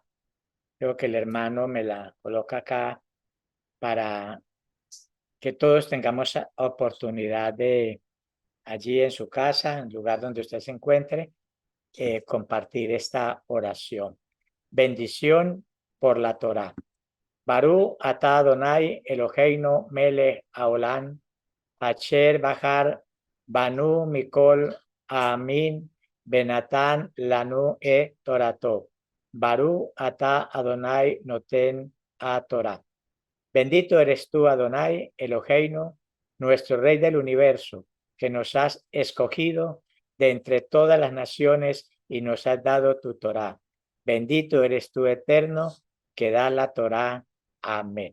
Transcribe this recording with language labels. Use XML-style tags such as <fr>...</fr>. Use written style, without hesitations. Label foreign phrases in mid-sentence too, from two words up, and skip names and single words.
<es>Creo que el hermano me la coloca acá para que todos tengamos oportunidad de allí en su casa, en el lugar donde usted se encuentre, compartir esta oración. Bendición por la Torá.</es> <he>ברוך אתה אדוני אלוהינו מלך העולם אשר בחר בנו מכל העמים ונתן לנו תורתו. ברוך אתה אדוני נותן תורה.</he> <es>Bendito eres tú,</es> <he>אדוני אלוהינו,</he> <es>nuestro Rey del universo, que nos has escogido de entre todas las naciones y nos has dado tu Torá. Bendito eres tú, eterno, que da la Torá. Amén.</es>